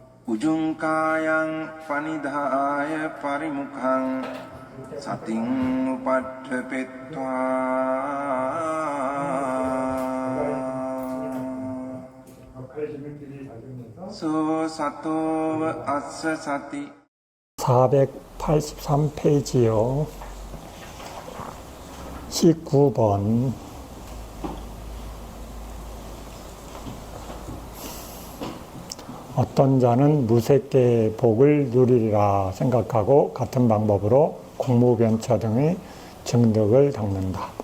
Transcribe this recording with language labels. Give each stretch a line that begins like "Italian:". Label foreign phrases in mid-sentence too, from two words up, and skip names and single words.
Pali: උජුංකායං පනිදාය පරිමුඛං සතින් උපට්ඨපෙත්වා සෝ සතෝව අස්ස සති
Korean: 483페이지요. 19번. 어떤 자는 무색계의 복을 누리리라 생각하고 같은 방법으로 공무변처 등의 증득을 닦는다.